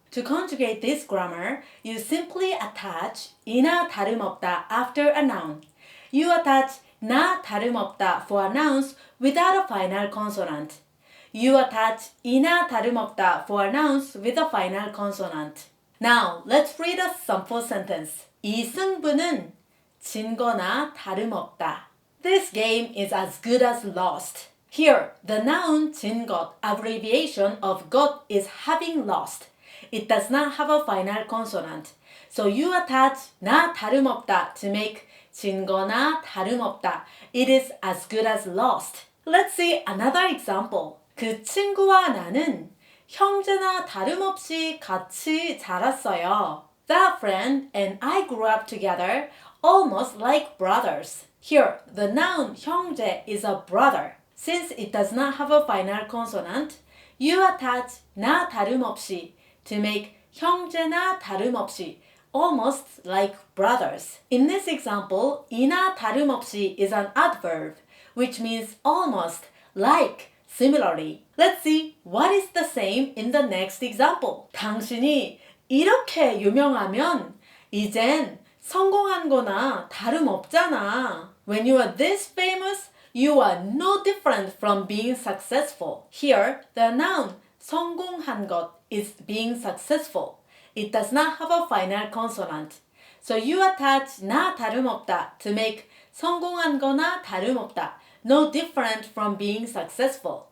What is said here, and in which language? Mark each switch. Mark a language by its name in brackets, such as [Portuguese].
[English] To conjugate this grammar, you simply attach [Korean] 이나 다름없다 [English] after a noun. You attach [Korean] 나 다름없다 [English] for nouns without a final consonant. You attach [Korean] 이나 다름없다 [English] for nouns with a final consonant. Now, let's read a sample sentence. [Korean] 이 승부는 진 거나 다름없다. [English] This game is as good as lost. Here, the noun [Korean] 진 것, [English] abbreviation of 것, is having lost. It does not have a final consonant. So you attach [Korean] 나 다름없다 [English] to make [Korean] 진 거나 다름없다. [English] It is as good as lost. Let's see another example. [Korean] 그 친구와 나는 형제나 다름없이 같이 자랐어요. [English] That friend and I grew up together almost like brothers. Here, the noun 형제 is a brother. Since it does not have a final consonant, you attach [Korean] 나 다름없이 [English] to make [Korean] 형제나 다름없이, [English] almost like brothers. In this example, [Korean] 이나 다름없이 [English] is an adverb, which means almost, like, similarly. Let's see what is the same in the next example. [Korean] 당신이 이렇게 유명하면 이젠 성공한 거나 다름없잖아. [English] When you are this famous, you are no different from being successful. Here, the noun [Korean] 성공한 것 [English] is being successful. It does not have a final consonant. So you attach [Korean] 나 다름없다 [English] to make [Korean] 성공한 거나 다름없다, [English] no different from being successful.